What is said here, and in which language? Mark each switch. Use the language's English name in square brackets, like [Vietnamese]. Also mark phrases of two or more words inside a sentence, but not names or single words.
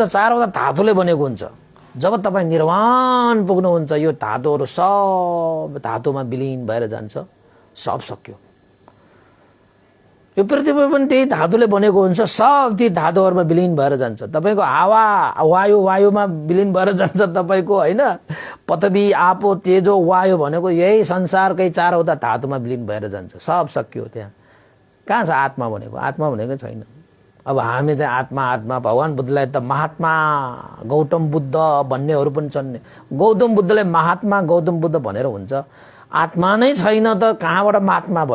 [Nepali] चारवटा धातुले बनेको हुन्छ। जब तपाईँ निर्वाण पुग्नुहुन्छ, यो धातुहरू सब धातुमा विलीन भएर जान्छ, सब सक्यो। यो पृथ्वी पनि त्यही धातुले बनेको हुन्छ, सब ती धातुहरूमा विलीन भएर जान्छ। तपाईँको हावा वायुमा विलीन भएर जान्छ तपाईँको, होइन? पृथ्वी, आपो, तेजो, वायु भनेको यही संसारकै चारवटा धातुमा विलीन भएर जान्छ, सब सक्यो। त्यहाँ कहाँ छ आत्मा भनेको? आत्मा भनेको छैन। अब हामी चाहिँ आत्मा आत्मा, भगवान बुद्धलाई त महात्मा गौतम बुद्ध भन्नेहरू पनि छन्। गौतम बुद्धले महात्मा गौतम बुद्ध भनेर हुन्छ, आत्मा नै छैन त कहाँबाट महात्मा भयो?